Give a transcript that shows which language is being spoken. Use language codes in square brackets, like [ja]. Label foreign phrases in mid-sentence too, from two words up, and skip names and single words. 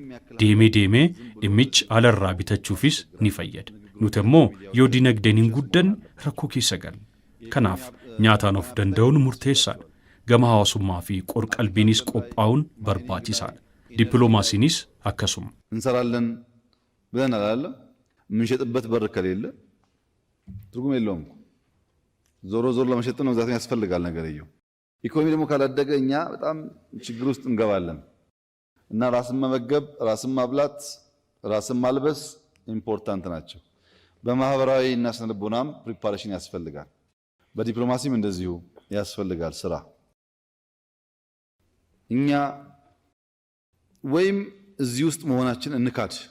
[om] Deemee dhimmichi alarraa bitachuufis ni fayyada. Nuti immoo yoo dinagdeen hin guddanne rakkoo keessa galle. Kanaaf nyaataan of danda'uun murteessaadha. Gama hawaasummaa fi qorqalbiinis qophaa'uun barbaachisaadha. Dippiloomaasiinis akkasuma. [am] እንሰራለን ብለን አላለም የምንሸጥበት በር ከሌለ ትርጉም የለውም። ዞሮ ለመሸጥ ነው ዛት ያስፈልጋል ነገርየው። ኢኮኖሚ ደግሞ ካላደገ እኛ በጣም ችግር ውስጥ እንገባለን እና ራስን መመገብ፣ ራስን ማብላት፣ ራስን ማልበስ ኢምፖርታንት ናቸው። በማህበራዊ እና ስነልቦናም ፕሪፓሬሽን ያስፈልጋል። በዲፕሎማሲም እንደዚሁ ያስፈልጋል ስራ። እኛ ወይም እዚህ ውስጥ መሆናችን እንካድ